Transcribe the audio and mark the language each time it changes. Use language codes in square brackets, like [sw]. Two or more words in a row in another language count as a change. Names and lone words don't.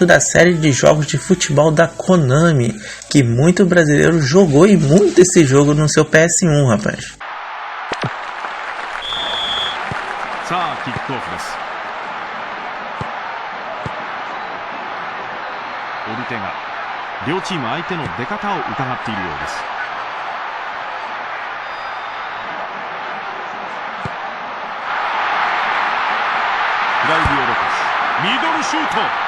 [pt] da série de jogos de futebol da Konami, que muito brasileiro jogou e muito esse jogo no seu PS1, rapaz. [ja] さあキックオフです。オルテガ、両チーム相手の出方を伺っているようです。クラウディオ・ロペス、ミドルシュート。